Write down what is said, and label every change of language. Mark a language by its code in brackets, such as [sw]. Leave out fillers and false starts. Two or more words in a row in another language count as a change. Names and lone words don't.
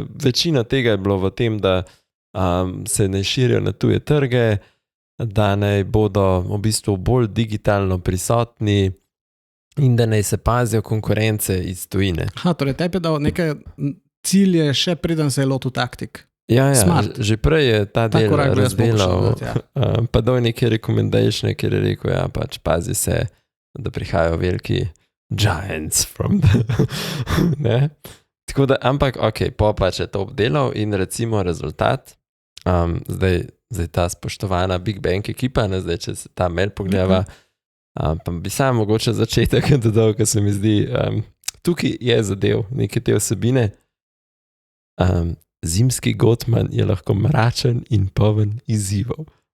[sl] Večina tega je bilo v tem, da se ne širijo na tuje trge, da naj bodo v bistvu bolj digitalno prisotni in da naj se pazijo konkurence iz tujine. Torej tebi je dal neke cilje, še preden se je lotil taktik. Ja, že prej je ta del razdelal, pa dal neke rekomendation, kjer je rekel, ja, pač pazi se, da prihajajo veliki [en] giants from the, [sl] ne? Tako da, ampak, ok, pač je to obdelal in recimo rezultat, zdaj ta spoštovana Big Bang ekipa, ne, zdaj, če se ta mail pogledava, pa bi sam mogoče začetek dodal, ker se mi zdi, tukaj je zadev neke te vsebine, zimski Gottman je lahko mračen in poln izzivov.